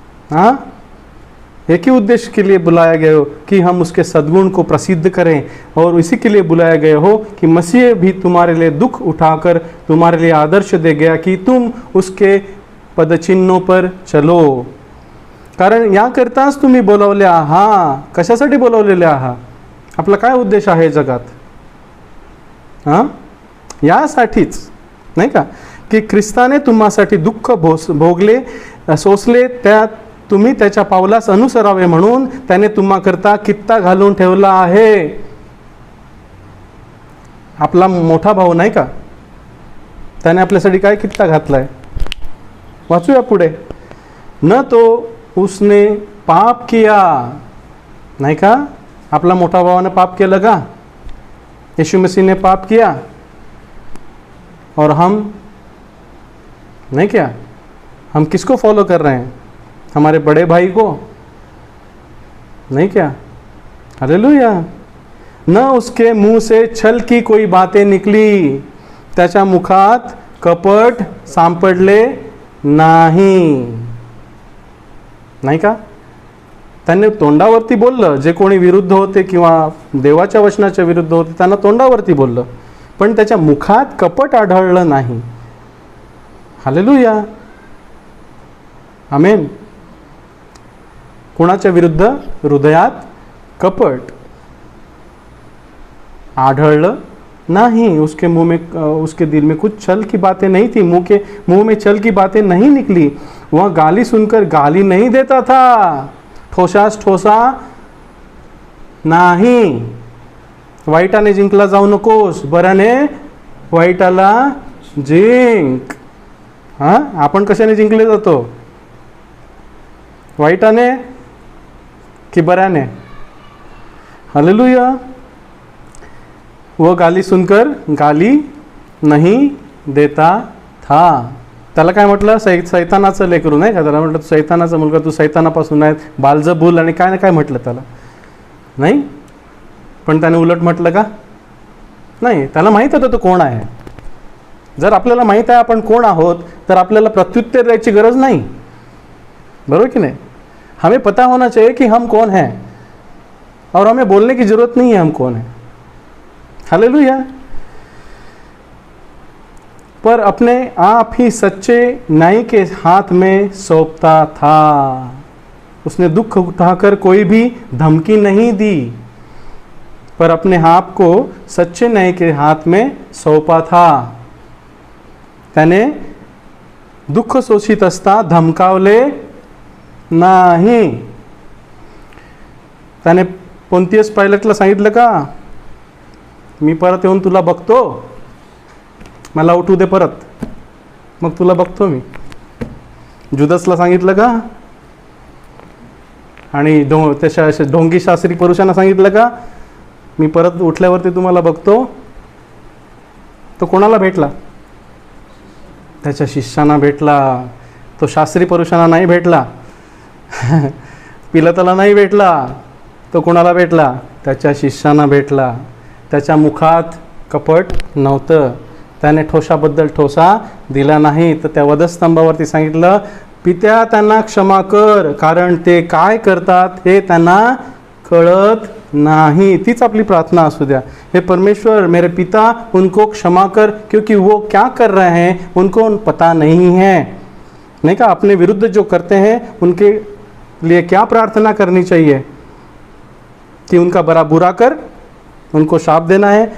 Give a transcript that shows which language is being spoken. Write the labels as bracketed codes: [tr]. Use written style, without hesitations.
[hi] हाँ, एक ही उद्देश्य के लिए बुलाया गए हो कि हम उसके सद्गुण को प्रसिद्ध करें. और इसी के लिए बुलाया गए हो कि मसीह भी तुम्हारे लिए दुख उठाकर तुम्हारे लिए आदर्श दे गया कि तुम उसके पदचिन्हों पर चलो. [mr] कारण याकरताच तुम्ही बोलावले आहात. कशासाठी बोलावलेले आहात. आपला काय उद्देश आहे जगात. हां, यासाठीच नाही का की ख्रिस्ताने तुम्हासाठी दुःख भोगले, सोसले, त्यात तुम्ही त्याच्या पावलास अनुसरावे म्हणून त्याने तुम्हाकरता कित्ता घालून ठेवला आहे. आपला मोठा भाऊ नाही का, त्याने आपल्यासाठी काय कित्ता घातलाय. वाचूया पुढे. [hi] न तो उसने पाप किया. [mr] नाही का. आपला मोठा भावाने पाप केलं का. [hi] यीशु मसीह ने पाप किया और हम नहीं क्या. हम किसको फॉलो कर रहे हैं. हमारे बड़े भाई को. नहीं क्या. हालेलुया. न उसके मुंह से छल की कोई बातें निकली. [mr] त्याच्या मुखात कपट सांपडले नाही. नाही का. त्यांनी तोंडावरती बोललं. जे कोणी विरुद्ध होते किंवा देवाच्या वचनाच्या विरुद्ध होते त्यांना तोंडावरती बोललं, पण त्याच्या मुखात कपट आढळलं नाही. हालेलुया. आमेन. कुणाच्या विरुद्ध. हृदयात कपट आढळलं नहीं. [hi] उसके मुंह में, उसके दिल में कुछ छल की बातें नहीं थी. मुंह में छल की बातें नहीं निकली. वह गाली सुनकर गाली नहीं देता था. [mr] ठोसास ठोसा नाही. वाईटाने जिंकला जाऊ नकोस, बऱ्याने वाईटाला जिंक. हां, आपण कशाने जिंकले जातो. वाईटाने कि बऱ्याने. हालेलुया. [hi] वो गाली सुनकर गाली नहीं देता था. [mr] त्याला काय म्हटलं. सैतानाचं लेकरू नाही का. त्याला म्हटलं सैतानाचा मुलगा, तू सैतानापासून आहे, बालजबूल आणि काय ना काय म्हटलं त्याला. नाही, पण त्याने उलट म्हटलं का. नाही. त्याला माहीत होतं तो कोण आहे. जर आपल्याला माहीत आहे आपण कोण आहोत तर आपल्याला प्रत्युत्तर द्यायची गरज नाही. बरोबर कि नहीं. [hi] हमें पता होना चाहिए कि हम कौन हैं और हमें बोलने की जरूरत नहीं है हम कौन है. हालेलुया. पर अपने आप ही सच्चे न्याय के हाथ में सौंपता था. उसने दुख उठाकर कोई भी धमकी नहीं दी, पर अपने आप को सच्चे न्याय के हाथ में सौंपा था. [mr] त्याने दुःख सोसित असता धमकावले नाही. त्याने पोंतियस पायलटला सांगितलं का, मी परत येऊन तुला बघतो, मला उठू दे परत, मग तुला बघतो मी. जुदसला सांगितलं का, आणि त्याच्या ढोंगी शास्त्री पुरुषांना सांगितलं का, मी परत उठल्यावरती तुम्हाला बघतो. तो कोणाला भेटला? त्याच्या शिष्यांना भेटला. तो शास्त्री पुरुषांना नाही भेटला. पिलाताला नाही भेटला. तो कोणाला भेटला? त्याच्या शिष्यांना भेटला. त्याच्या मुखात कपट नव्हतं. त्याने ठोसाबद्दल ठोसा दिला नाही. तर त्या वधस्तंभावरती सांगितलं, पित्या त्यांना क्षमा कर, कारण ते काय करतात हे त्यांना कळत नहीं. तीच आपली प्रार्थना असू द्या. [hi] हे परमेश्वर, मेरे पिता, उनको क्षमा कर, क्योंकि वो क्या कर रहे हैं उनको पता नहीं है. नहीं का, अपने विरुद्ध जो करते हैं उनके लिए क्या प्रार्थना करनी चाहिए कि उनका बड़ा बुरा कर, उनको शाप देना है?